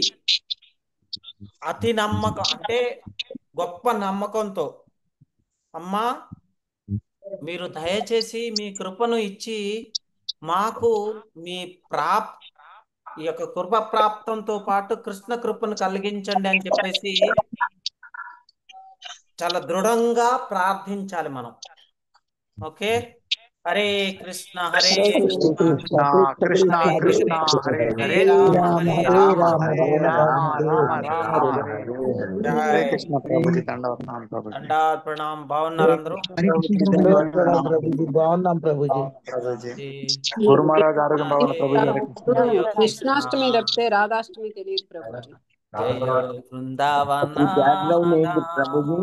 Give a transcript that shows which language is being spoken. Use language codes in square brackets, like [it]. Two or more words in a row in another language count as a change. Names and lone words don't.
[te] అతి నమ్మకం అంటే గొప్ప నమ్మకంతో, అమ్మా మీరు దయచేసి మీ కృపను ఇచ్చి మాకు మీ ఈ యొక్క కృప ప్రాప్తంతో పాటు కృష్ణ కృపను కలిగించండి అని చెప్పేసి చాలా దృఢంగా ప్రార్థించాలి మనం. ఓకే, హరే కృష్ణ హరే కృష్ణ కృష్ణ హరే కృష్ణ హరే, హరే హరే హరే రామ హరే రామ హరే రామ రామ రామ హరే హరే. హరే జై కృష్ణ ప్రభుజీ, దండవత్నాం ప్రభుజీ. [hi] दण्डात् प्रणाम्. [te] బాగున్నారు అందరూ? బాగున్నాం ప్రభుజీ. గురు మహారాజ్ ఆరోగ్యం బాగున్న ప్రభుజీ. హరే కృష్ణ. జయ కృష్ణాష్టమి తప్పితే రాధాష్టమి తెలియదు ప్రభుజీ. జయ బృందావన. ఈ బ్యాక్గ్రౌండ్ ఏంటి ప్రభుజీ?